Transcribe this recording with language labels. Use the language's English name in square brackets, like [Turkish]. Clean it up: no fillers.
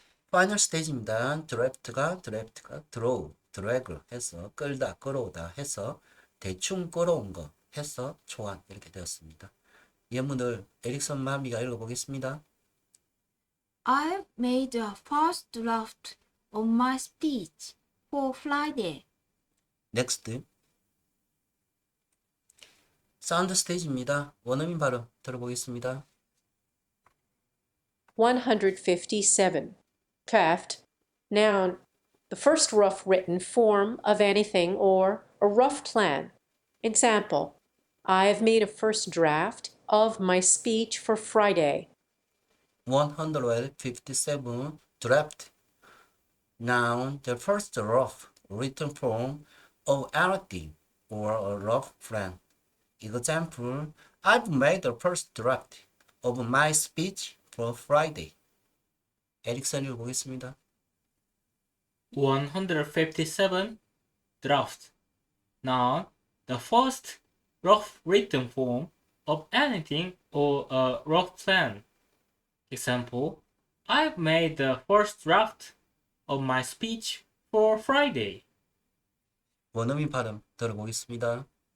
[Korean] 파이널 스테이지입니다. 드래프트가 드로우, 드래그 해서 끌다, 끌어오다 해서 대충 끌어온 거 해서 초안 이렇게 되었습니다. 예문을 에릭сон 마미가 읽어보겠습니다. [English] I've made a first draft of my speech for Friday. 넥스트. [Korean] 사운드 스테이지입니다. 원어민 발음 들어보겠습니다. [English] 157. Craft. Noun. The first rough written form of anything or a rough plan. Example. I have made a first draft of my speech for Friday. 157. Draft. Noun, the first rough written form of anything or a rough plan. Example, I've made the first draft of my speech for Friday. [Korean] 에릭슨 읽어보겠습니다. [English] 157. Draft. Noun, the first rough written form of anything or a rough plan. Example, I've made the first draft of my speech for Friday. [Korean] 원어민 발음 들어보겠습니다.